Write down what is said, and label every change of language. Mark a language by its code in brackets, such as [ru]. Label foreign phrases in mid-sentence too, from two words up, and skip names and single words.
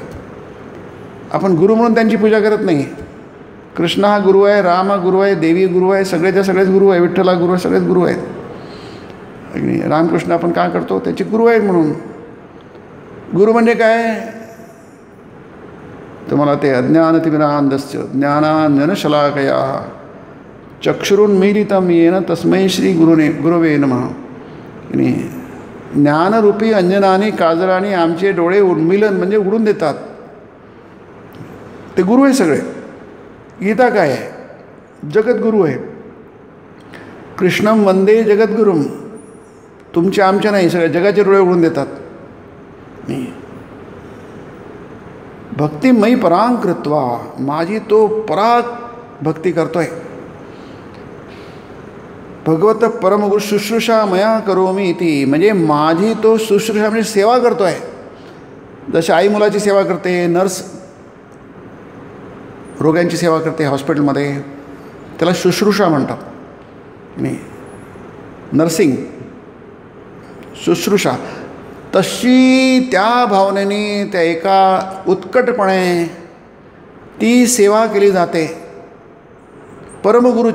[mr] आपण गुरु म्हणून त्यांची पूजा करत नाही. कृष्ण हा गुरु आहे राम हा गुरु आहे देवी गुरु आहे सगळेच्या सगळेच गुरु आहे विठ्ठल हा गुरु आहे सगळेच गुरु आहेत. रामकृष्ण आपण काय करतो त्याचे गुरु आहेत म्हणून. गुरु म्हणजे काय तुम्हाला ते [sa] अज्ञानतिमिरान्धस्य ज्ञानाञ्जनशलाकया चक्षुरुन्मीलितं येन तस्मै श्री गुरवे नमः. [mr] ज्ञानरूपी अंजनाने काजळाने आमचे डोळे उन्मीलन म्हणजे उडून देतात. ते गुरु आहे सगळे. गीता काय आहे जगद्गुरू आहे. [sa] कृष्णम वंदे जगद्गुरुम [mr] तुमचे आमच्या नाही सगळ्या जगाचे डोळे उडून देतात. [sa] भक्तिमयी परां कृत्वा [mr] माझी तो पराग भक्ती करतोय. [sa] भगवत परमगुरु शुश्रूषा मया करोमी इति [mr] म्हणजे माझी तो शुश्रूषा म्हणजे सेवा करतोय. जशी आई मुलाची सेवा करते नर्स रोग्यांची सेवा करते हॉस्पिटलमध्ये त्याला शुश्रूषा म्हणतात. नर्सिंग शुश्रूषा तशी त्या भावनेने त्या एका उत्कटपणे ती सेवा केली जाते परमगुरूची.